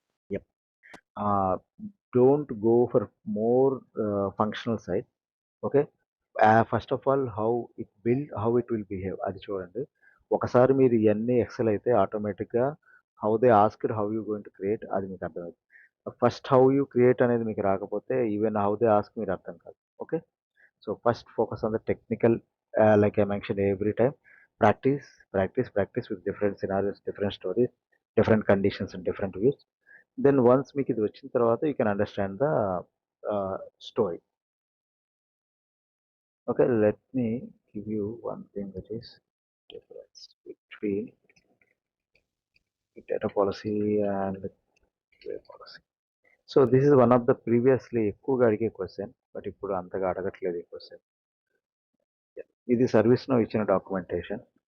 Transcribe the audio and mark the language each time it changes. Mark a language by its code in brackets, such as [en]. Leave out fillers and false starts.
[en] Yep. Don't go for more functional side. Okay. First of all how it will behave [te] అది చూడండి. ఒకసారి మీరు ఇయన్నీ ఎక్సెల్ అయితే ఆటోమేటిక్‌గా [en] how they asked how you going to create [te] అది మీకు అర్థమవుతుంది. [en] first how you create [te] అనేది మీకు రాకపోతే [en] even how they ask [te] మీరు అర్థం కాదు. [en] Okay. So first focus on the technical, like I mentioned every time, practice, practice with different scenarios, different stories, different conditions and different views. Then once [te] మీకు ఇది వచ్చిన తర్వాత [en] you can understand the story. Okay, let me give you one thing that is difference between data policy and QA policy. So this is one of the previously [te] ఎక్కువగా అడిగే question but ఇప్పుడు అంతగా అడగట్లేదు ఈ క్వశ్చన్. ఇది service no ఇచ్చిన documentation.